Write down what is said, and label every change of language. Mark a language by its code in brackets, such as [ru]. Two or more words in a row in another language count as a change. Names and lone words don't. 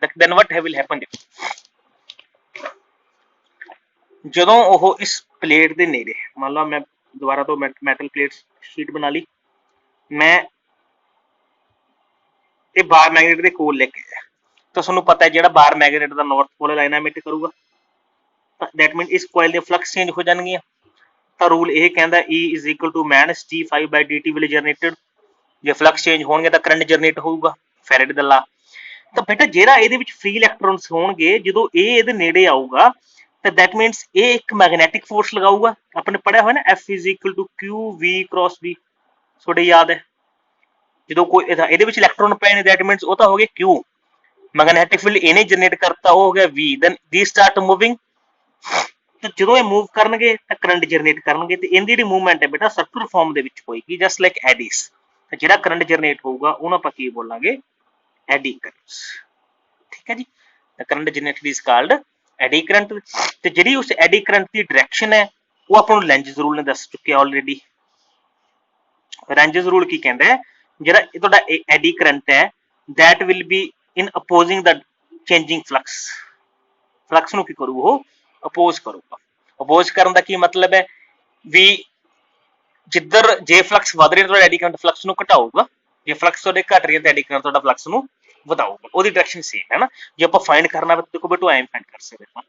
[en] then what will happen, [pa] ਜਦੋਂ ਉਹ ਇਸ ਪਲੇਟ ਦੇ ਨੇੜੇ, ਮੰਨ ਲਓ ਮੈਂ ਦੁਬਾਰਾ ਤੋਂ [en] metal plate sheet [pa] ਬਣਾ ਲਈ, ਮੈਂ ਇਹ [en] bar magnet [pa] ਦੇ ਕੋਲ ਲੈ ਕੇ ਆਇਆ, ਤਾਂ ਤੁਹਾਨੂੰ ਪਤਾ ਹੈ ਜਿਹੜਾ [en] bar magnet [pa] ਦਾ [en] north pole line emit [pa] ਕਰੂਗਾ, [en] that mean [pa] ਇਸ ਕੋਇਲ ਦੇ [en] flux change [pa] ਹੋ ਜਾਣਗੀਆਂ। ਤਾਂ ਰੂਲ ਇਹ ਕਹਿੰਦਾ [en] E is equal to minus d5/dt will generated। [pa] ਜੇ [en] flux change [pa] ਹੋਣਗੇ ਤਾਂ [en] current generate [pa] ਹੋਊਗਾ, ਫੈਰਡੇ ਦਾ ਲਾ। ਤਾਂ ਬੇਟਾ ਜਿਹੜਾ ਇਹਦੇ ਵਿੱਚ [en] free electrons [pa] ਹੋਣਗੇ, ਜਦੋਂ ਇਹ ਇਹਦੇ ਨੇੜੇ ਆਊਗਾ ਤਾਂ [en] that means [pa] ਇਹ ਇੱਕ [en] magnetic force [pa] ਲਗਾਊਗਾ। ਆਪਣੇ ਪੜਿਆ ਹੋਇਆ ਨਾ [en] F is equal to QV × B, [pa] ਤੁਹਾਡੇ ਯਾਦ ਹੈ। ਜਦੋਂ ਕੋਈ ਇਹਦੇ ਵਿੱਚ ਇਲੈਕਟ੍ਰੋਨ ਪਏ ਨੇ [en] that means [pa] ਉਹ ਤਾਂ ਹੋ ਗਿਆ Q, [en] magnetic field [pa] ਇਹਨੇ ਜਨਰੇਟ ਕਰਤਾ, ਉਹ ਹੋ ਗਿਆ V। [en] then they start moving. [pa] ਤਾਂ ਜਦੋਂ ਇਹ ਮੂਵ ਕਰਨਗੇ ਤਾਂ [en] current generate [pa] ਕਰਨਗੇ, ਤੇ ਇਹਦੀ ਜਿਹੜੀ ਮੂਵਮੈਂਟ ਹੈ ਬੇਟਾ [en] circular form [pa] ਦੇ ਵਿੱਚ ਹੋਏਗੀ, [en] just like eddies. [pa] ਤਾਂ ਜਿਹੜਾ [en] current generate [pa] ਹੋਊਗਾ ਉਹਨੂੰ ਆਪਾਂ ਕੀ ਬੋਲਾਂਗੇ, [en] eddy currents. [pa] ਠੀਕ ਹੈ ਜੀ। ਤਾਂ [en] current generated is called eddy current. [pa] ਤੇ ਜਿਹੜੀ ਉਸ [en] eddy current [pa] ਦੀ ਡਾਇਰੈਕਸ਼ਨ ਹੈ ਉਹ ਆਪਾਂ ਨੂੰ ਲੈਂਜਸ ਰੂਲ ਨੇ ਦੱਸ ਚੁੱਕਿਆ ਆਲਰੇਡੀ। ਲੈਂਜਸ ਰੂਲ ਕੀ ਕਹਿੰਦਾ ਹੈ, ਜਿਹੜਾ ਇਹ ਤੁਹਾਡਾ [en] eddy current [pa] ਹੈ [en] that will be in opposing the changing flux। [pa] ਫਲਕਸ ਨੂੰ ਕੀ ਕਰੂ, ਉਹ ਅਪੋਜ਼ ਕਰੂਗਾ। ਅਪੋਜ਼ ਕਰਨ ਦਾ ਕੀ ਮਤਲਬ ਹੈ ਵੀ ਜਿੱਧਰ ਜੇ ਫਲਕਸ ਵਧ ਰਿਹਾ ਤੁਹਾਡਾ [en] eddy current flux [pa] ਨੂੰ ਘਟਾਊਗਾ, ਜੇ ਫਲਕਸ ਤੁਹਾਡੇ ਘਟ ਰਹੀ ਹੈ ਤਾਂ [en] eddy current [pa] ਤੁਹਾਡਾ ਫਲਕਸ ਨੂੰ ਵਧਾਊਗਾ। ਉਹਦੀ ਡਾਇਰੈਕਸ਼ਨ ਸੇਮ ਹੈ ਨਾ। ਜੇ ਆਪਾਂ ਫਾਈਂਡ ਕਰਨਾ ਹੋਵੇ ਦੇਖੋ ਬੇਟੋ ਐਂ ਫਾਈਂਡ ਕਰ ਸਕਦੇ ਆਪਾਂ।